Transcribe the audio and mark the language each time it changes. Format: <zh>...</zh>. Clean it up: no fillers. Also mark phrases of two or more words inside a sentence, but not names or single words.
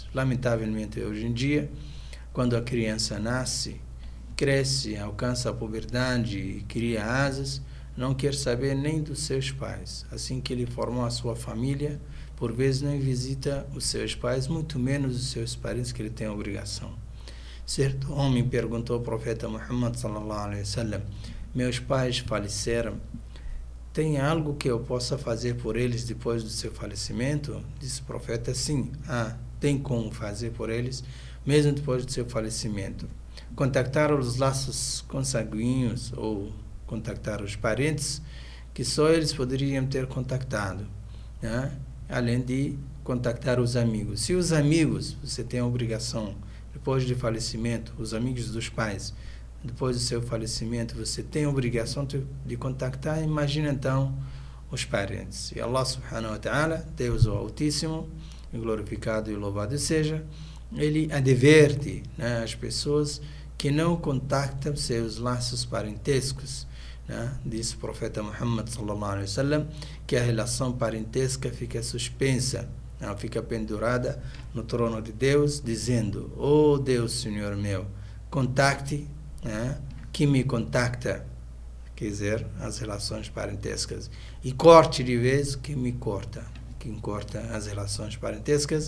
<pt>Lamentavelmente, hoje em dia, quando a criança nasce, cresce, alcança a puberdade e cria asas, não quer saber nem dos seus pais. Assim que ele formou a sua família, por vezes não visita os seus pais, muito menos os seus parentes que ele tem a obrigação. Certo homem perguntou ao profeta Muhammad</pt> <ar>صلى الله عليه وسلم:</ar> <pt>meus pais faleceram, tem algo que eu possa fazer por eles depois do seu falecimento? Disse o profeta: sim, tem como fazer por eles, mesmo depois do seu falecimento. Contactar os laços consanguíneos ou contactar os parentes que só eles poderiam ter contactado, né? Além de contactar os amigos. Se os amigos, você tem a obrigação, depois do falecimento, os amigos dos pais, depois do seu falecimento, você tem a obrigação de contactar, imagina então os parentes.</pt> <ar>E الله سبحانه وتعالى,</ar> <pt>Deus o Altíssimo, glorificado e louvado seja, ele adverte, né, as pessoas que não contactam seus laços parentescos, né? Diz o profeta Muhammad</pt> <ar>صلى الله عليه وسلم</ar> <pt>que a relação parentesca fica suspensa, ela fica pendurada no trono de Deus, dizendo: "Oh Deus, Senhor meu, contacte, né, que me contacta", quer dizer, as relações parentescas, e corte de vez que me corta, quem corta as relações parentescas.</pt>